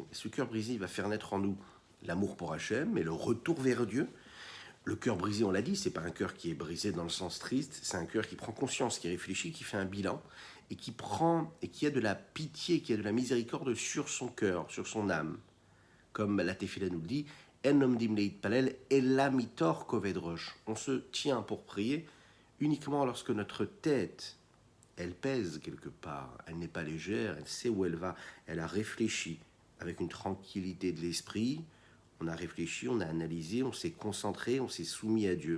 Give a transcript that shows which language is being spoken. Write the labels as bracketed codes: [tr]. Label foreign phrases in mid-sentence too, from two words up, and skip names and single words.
[fr] Et ce cœur brisé, il va faire naître en nous l'amour pour Hachem et le retour vers Dieu. Le cœur brisé, on l'a dit, c'est pas un cœur qui est brisé dans le sens triste, c'est un cœur qui prend conscience, qui réfléchit, qui fait un bilan et qui a de la pitié, qui a de la miséricorde sur son cœur, sur son âme. Comme la Tefila nous le dit, [he] אין עומדים להתפלל אלא מתוך כובד ראש. [fr] On se tient pour prier uniquement lorsque notre tête, elle pèse quelque part, elle n'est pas légère, elle sait où elle va, elle a réfléchi avec une tranquillité de l'esprit, on a réfléchi, on a analysé, on s'est concentré, on s'est soumis à Dieu.